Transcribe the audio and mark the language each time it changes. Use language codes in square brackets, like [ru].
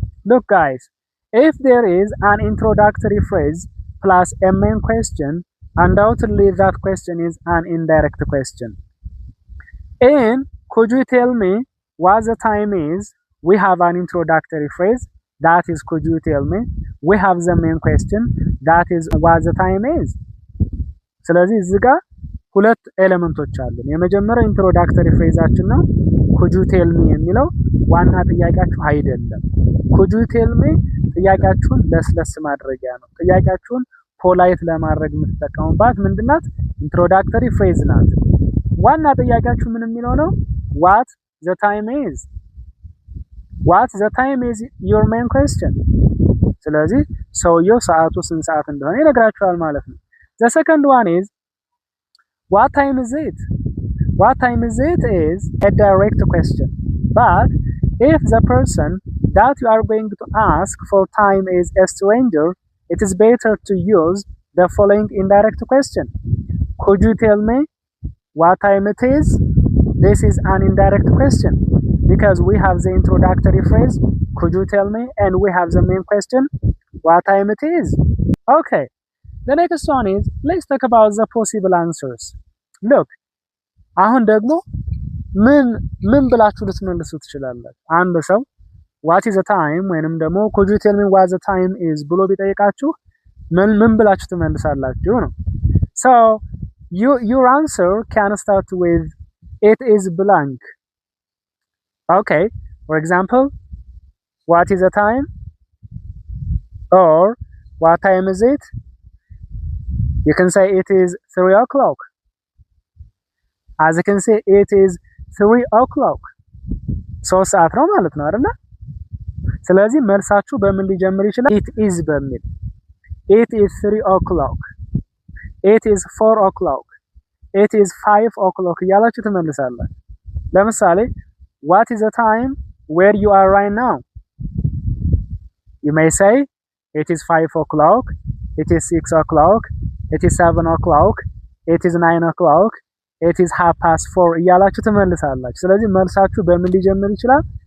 [en] Look guys, if there is an introductory phrase plus a main question, undoubtedly that question is an indirect question. And could you tell me what the time is? We have an introductory phrase, that is could you tell me. We have the main question, that is what the time is. [am] ስለዚህ እዚህ ጋር ሁለት ኤሌመንቶች አሉ። የመጀመሪያው ኢንትሮዳክተሪ ፍሬዛችን ነው። [en] could you tell me [am] የሚለው ዋና ጥያቄያችሁ አይደለም። could you tell me ጥያቄያችሁን ለስለስ ማድረጊያ ነው። ጥያቄያችሁን ፖላይት ለማድረግ የምትጠቀሙባት ምንድናት? ኢንትሮዳክተሪ ፍሬዝ ናት። ዋና ጥያቄያችሁ ምን የሚለው ነው? [en] what the time is. What the time is your main question. [am] ስለዚህ ሰውየው ሰዓቱ ስንት ሰዓት እንደሆነ ይነግራችኋል ማለት ነው። [en] The second one is, what time is it? What time is it is a direct question, but if the person that you are going to ask for time is a stranger, it is better to use the following indirect question. Could you tell me what time it is? This is an indirect question because we have the introductory phrase, could you tell me? And we have the main question, what time it is? Okay, the next one is, let's talk about the possible answers. [am] Look, አሁን ደግሞ ምን ብላችሁ ልትመልሱ ትችላላችሁ? [en] አንድ ሰው what is the time ወይንም ደግሞ could you tell me what the time is [am] ብሎ ቢጠይቃችሁ ምን ብላችሁ ትመልሳላችሁ ነው። [en] So your answer can start with it is blank. Okay, for example, what is the time? Or what time is it? You can say it is 3 o'clock. As you can say, it is 3 o'clock. [am] 3 ሰዓት ነው ማለት ነው አይደል? ስለዚህ መልሳችሁ በምን ሊጀምር ይችላል? [en] it is በሚል it is 3 o'clock, it is 4 o'clock, it is 5 o'clock [am] እያላችሁ ትመልሳላችሁ። ለምሳሌ [en] what is the time where you are right now? You may say it is 5 o'clock, it is 6 o'clock, it is 7 o'clock, it is 9 o'clock, it is 4:30 [am] እያላችሁ ትመልሳላችሁ። ስለዚህ መልሳችሁ በምን ሊጀምር ይችላል?